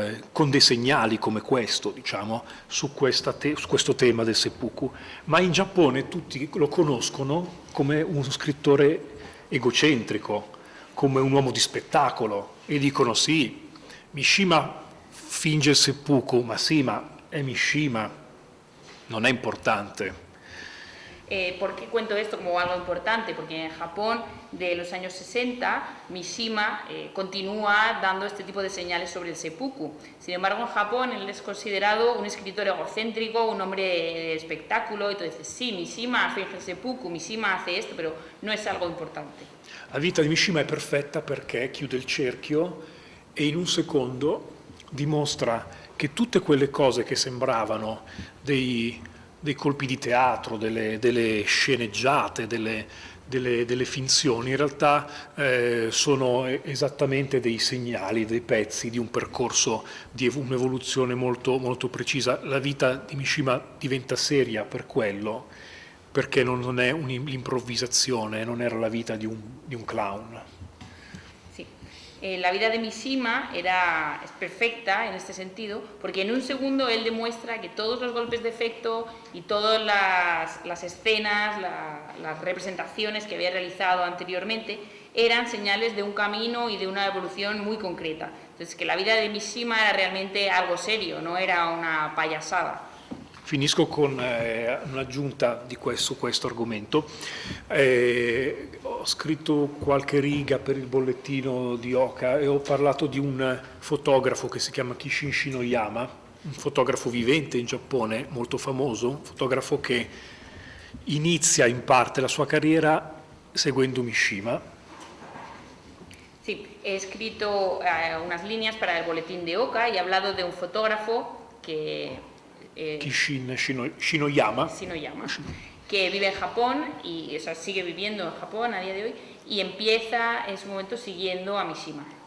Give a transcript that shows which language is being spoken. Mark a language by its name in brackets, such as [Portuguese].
[Italian] con dei segnali come questo, diciamo, su questo tema del seppuku, ma in Giappone tutti lo conoscono come uno scrittore egocentrico, come un uomo di spettacolo, e dicono sì, Mishima finge il seppuku, ma sì, ma è Mishima, non è importante. [Spanish] ¿Por qué cuento esto como algo importante? Porque en Japón de los años 60 Mishima continúa dando este tipo de señales sobre el seppuku. Sin embargo, en Japón él es considerado un escritor egocéntrico, un hombre de espectáculo, y entonces [Italian] sì, Mishima finge il seppuku, [Spanish] Mishima hace esto, pero no es algo importante. [Italian] La vita di Mishima è perfetta perché chiude il cerchio e in un secondo dimostra che tutte quelle cose che sembravano dei colpi di teatro, delle sceneggiate, delle finzioni, in realtà sono esattamente dei segnali, dei pezzi di un percorso di un'evoluzione molto, molto precisa. La vita di Mishima diventa seria per quello, perché non è un'improvvisazione, non era la vita di un clown. [Spanish] La vida de Mishima es perfecta en este sentido, porque en un segundo él demuestra que todos los golpes de efecto y todas las escenas, las representaciones que había realizado anteriormente eran señales de un camino y de una evolución muy concreta. Entonces, que la vida de Mishima era realmente algo serio, no era una payasada. [Italian] Finisco con un'aggiunta su questo argomento. Ho scritto qualche riga per il bollettino di Oka e ho parlato di un fotografo che si chiama Kishin Shinoyama, un fotografo vivente in Giappone, molto famoso, un fotografo che inizia in parte la sua carriera seguendo Mishima. [Spanish] Sí, he escrito unas líneas para el boletín de Oka y he hablado de un fotógrafo que... Kishin Shinoyama, que vive en Japón y sigue viviendo en Japón a día de hoy y empieza en su momento siguiendo a Mishima.